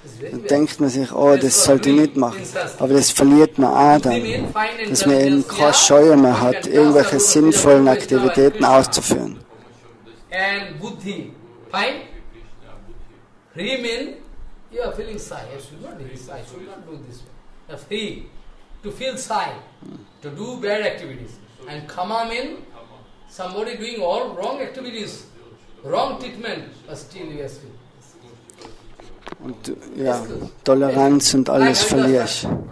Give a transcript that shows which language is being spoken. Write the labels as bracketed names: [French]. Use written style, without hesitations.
[German] Dann denkt man sich, oh, das sollte ich nicht machen. Aber das verliert man auch dann, dass man eben keine Scheu mehr hat, irgendwelche sinnvollen Aktivitäten auszuführen. [English] And buddhi, fine. Remain, you are feeling shy. I should not do this. I should not do this. You are free to feel shy, to do bad activities. And kama means somebody doing all wrong activities, wrong treatment, but still you are free. [German] Und ja, Toleranz und alles verlierst.